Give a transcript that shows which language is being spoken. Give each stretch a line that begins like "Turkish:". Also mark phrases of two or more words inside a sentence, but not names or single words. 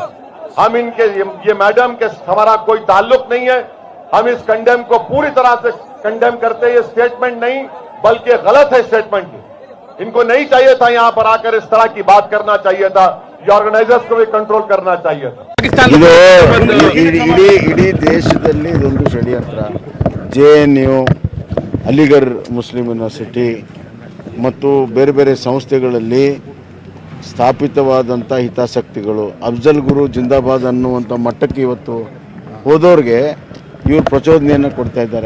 Hindi: हम इनके ये मैडम के हमारा कोई ताल्लुक नहीं है। हम इस कंडेम को पूरी तरह से कंडेम करते हैं। ये स्टेटमेंट नहीं बल्कि गलत है स्टेटमेंट। इनको नहीं चाहिए था यहाँ पर आकर इस तरह की बात करना चाहिए था। ये ऑर्गेनाइजर्स को भी कंट्रोल करना चाहिए था।
Kannada: ಇಡೀ ದೇಶದಲ್ಲಿ ಇದೊಂದು ಷಡ್ಯಂತ್ರ. JNU, ಅಲಿಗಢ್ ಮುಸ್ಲಿಂ ಯೂನಿವರ್ಸಿಟಿ ಮತ್ತು ಬೇರೆ ಬೇರೆ ಸಂಸ್ಥೆಗಳಲ್ಲಿ ಸ್ಥಾಪಿತವಾದಂಥ ಹಿತಾಸಕ್ತಿಗಳು ಅಫ್ಜಲ್ ಗುರು ಜಿಂದಾಬಾದ್ ಅನ್ನುವಂಥ ಮಟ್ಟಕ್ಕೆ ಇವತ್ತು ಹೋದವ್ರಿಗೆ ಇವರು ಪ್ರಚೋದನೆಯನ್ನು ಕೊಡ್ತಾ ಇದ್ದಾರೆ.